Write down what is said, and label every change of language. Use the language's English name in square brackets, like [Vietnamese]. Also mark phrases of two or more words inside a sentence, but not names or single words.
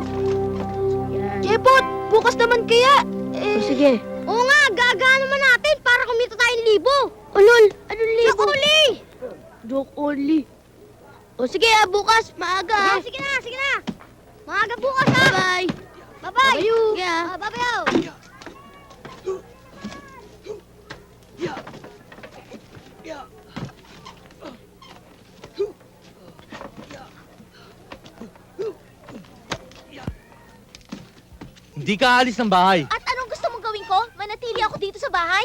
[Filipino] Jepot, bukas naman kaya. O sige. Oo nga, gagaan naman natin para kumita tayong libo. Ulol! Anong libo? Nakuli! [English] Joke only. [Filipino] O sige, bukas, maaga. Sige na, sige na. Maaga bukas ha. Bye-bye. Bye-bye. Bye-bye. Yeah. Bye-bye. Hindi ka alis ng bahay. At anong gusto mong gawin ko? Manatili ako dito sa bahay?